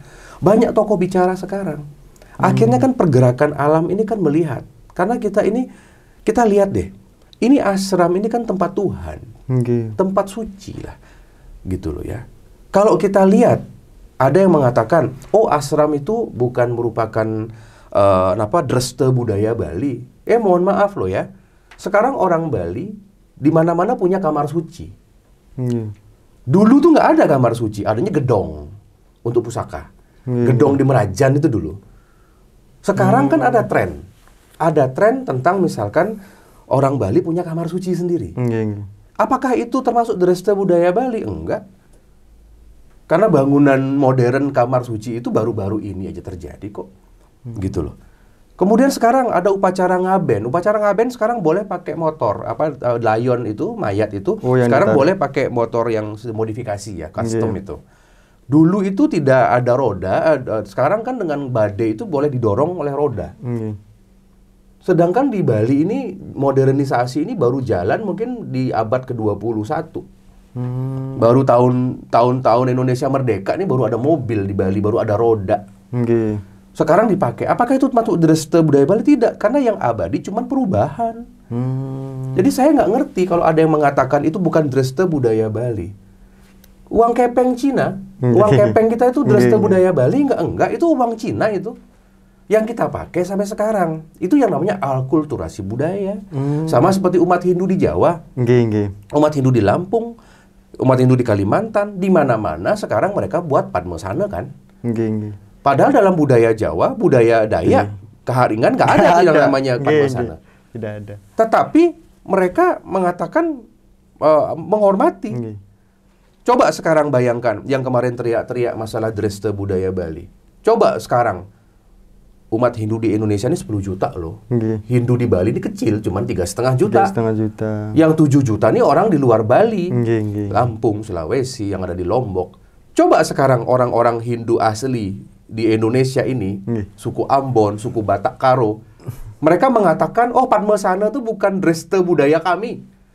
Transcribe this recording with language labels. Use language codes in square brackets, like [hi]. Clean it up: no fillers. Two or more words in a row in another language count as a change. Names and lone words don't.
[id] Banyak tokoh bicara sekarang. Akhirnya kan pergerakan alam ini kan melihat. Karena kita lihat deh, ini ashram ini kan tempat Tuhan. Tempat suci lah. Gitu loh ya. Kalau kita lihat, ada yang mengatakan, oh ashram itu bukan merupakan dresta budaya Bali. Mohon maaf loh ya. Sekarang orang Bali, di mana-mana punya kamar suci. Dulu tuh nggak ada kamar suci, adanya gedong untuk pusaka. Gedong di Merajan itu dulu. Sekarang kan ada tren. Ada tren tentang misalkan orang Bali punya kamar suci sendiri. Apakah itu termasuk dresta budaya Bali? Enggak. Karena bangunan modern kamar suci itu baru-baru ini aja terjadi kok. Gitu loh. Kemudian sekarang ada upacara ngaben. Upacara ngaben sekarang boleh pakai motor. Lion itu, mayat itu. Sekarang boleh pakai motor yang modifikasi ya, custom itu. Dulu itu tidak ada roda, sekarang kan dengan badai itu boleh didorong oleh roda. Sedangkan di Bali ini, modernisasi ini baru jalan mungkin di abad ke-21. Baru tahun-tahun Indonesia merdeka ini baru ada mobil di Bali, baru ada roda. Sekarang dipakai. Apakah itu masuk dresta budaya Bali? Tidak, karena yang abadi cuma perubahan. Jadi saya nggak ngerti kalau ada yang mengatakan itu bukan dresta budaya Bali. Uang kepeng Cina, uang kepeng kita itu dresta budaya Bali enggak, itu uang Cina itu yang kita pakai sampai sekarang. Itu yang namanya alkulturasi budaya. Sama seperti umat Hindu di Jawa, umat Hindu di Lampung, umat Hindu di Kalimantan, di mana-mana sekarang mereka buat padmasana kan. Padahal dalam budaya Jawa, budaya Dayak, Keharingan nggak ada yang namanya padmasana. Tidak ada. Tetapi mereka mengatakan menghormati. Coba sekarang bayangkan yang kemarin teriak-teriak masalah dresta budaya Bali. Coba sekarang umat Hindu di Indonesia ini 10 juta loh. Hindu di Bali ini kecil, cuma 3,5 juta. 3,5 juta. Yang 7 juta ini orang di luar Bali. Lampung, Sulawesi, yang ada di Lombok. Coba sekarang orang-orang Hindu asli di Indonesia ini, suku Ambon, suku Batak Karo, mereka mengatakan, oh padmasana itu bukan dresta budaya kami.